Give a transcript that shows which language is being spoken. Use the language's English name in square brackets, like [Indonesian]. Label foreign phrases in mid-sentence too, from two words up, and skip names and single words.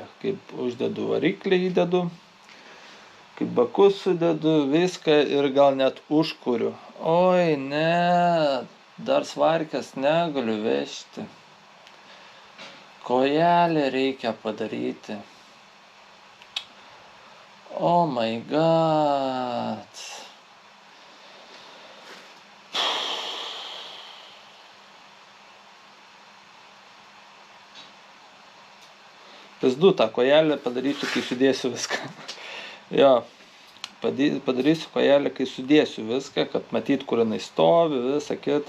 [Lithuanian] Kaip uždedu variklį, įdedu, kaip bakus sudedu, viską ir gal net užkuriu. Oi, ne, dar svarkės negaliu vežti. Kojelę reikia padaryti. [English] Oh my god. [Lithuanian] Pizdu tą kojelę padarysiu, kai sudėsiu viską. Jo, padarysiu kojelę, kai sudėsiu viską, kad matyt, kur jinai stovi, visą kitą.